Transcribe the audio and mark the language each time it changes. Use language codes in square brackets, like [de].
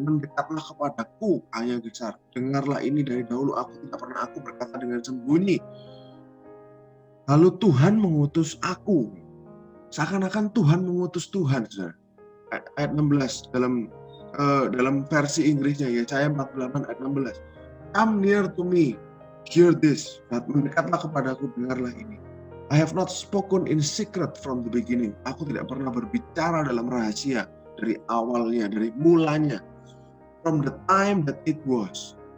[id] Mendekatlah kepadaku, ayah besar. Dengarlah ini, dari dahulu aku tidak pernah aku berkata dengan sembunyi. Lalu Tuhan mengutus aku. Seakan-akan Tuhan mengutus Tuhan. Ayat 16 dalam versi Inggrisnya, Yesaya 48 ayat 16. [en] Come near to me, hear this. [id] Mendekatlah kepadaku, dengarlah ini. [en] I have not spoken in secret from the beginning. [id] Aku tidak pernah berbicara dalam rahasia dari awalnya, dari mulanya. [en] From the time that it was.